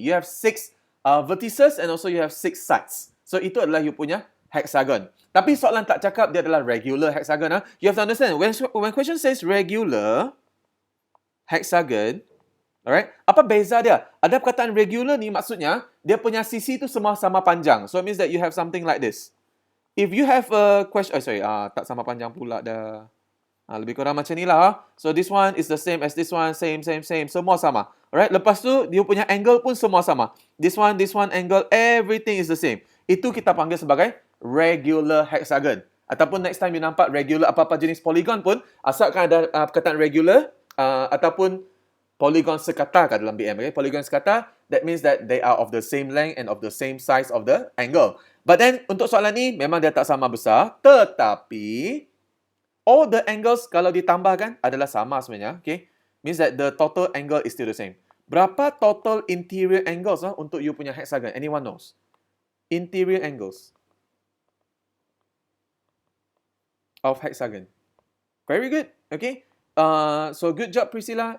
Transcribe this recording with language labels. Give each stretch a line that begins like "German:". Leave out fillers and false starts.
English: You have 6 vertices and also you have 6 sides.
Malay: So, itu adalah you punya hexagon. Tapi soalan tak cakap dia adalah regular hexagon.
English: You have to understand, when question says regular hexagon, alright,
Malay: apa beza dia? Ada perkataan regular ni maksudnya, dia punya sisi tu semua sama panjang.
English: So it means that you have something like this. If you have a question,
Malay: tak sama panjang pula dah. Lebih kurang macam ni lah.
English: So this one is the same as this one, same.
Malay: Semua sama. Alright, lepas tu, dia punya angle pun semua sama.
English: This one, angle, everything is the same.
Malay: Itu kita panggil sebagai regular hexagon. Ataupun next time you nampak regular apa-apa jenis polygon pun, asalkan ada perkataan regular ataupun polygon sekata kat dalam BM. Okay?
English: Polygon sekata, that means that they are of the same length and of the same size of the angle.
Malay: But then, untuk soalan ni, memang dia tak sama besar. Tetapi,
English: all the angles
Malay: kalau ditambahkan adalah sama sebenarnya. Okay?
English: Means that the total angle is still the same.
Malay: Berapa total interior angles untuk you punya hexagon?
English: Anyone knows? Interior angles of hexagon. Very good. Okay. So good job, Priscilla.